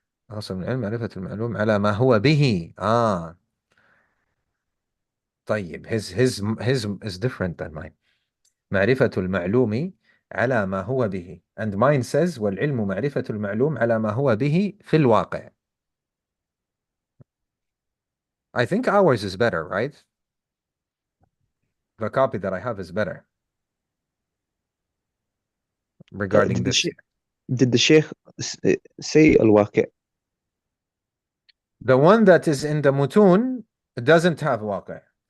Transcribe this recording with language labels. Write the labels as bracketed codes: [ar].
[ar] أصل من العلم معرفة المعلوم على ما هو به. [en] طيب his is different than mine. [ar] معرفة المعلوم على ما هو به, [en] and mine says [ar] والعلم معرفة المعلوم على ما هو به في الواقع. [en] I think ours is better, right? The copy that I have is better regarding this. Did the Sheikh say Al-Waqi'? The one that is in the Mutun doesn't have waqi'.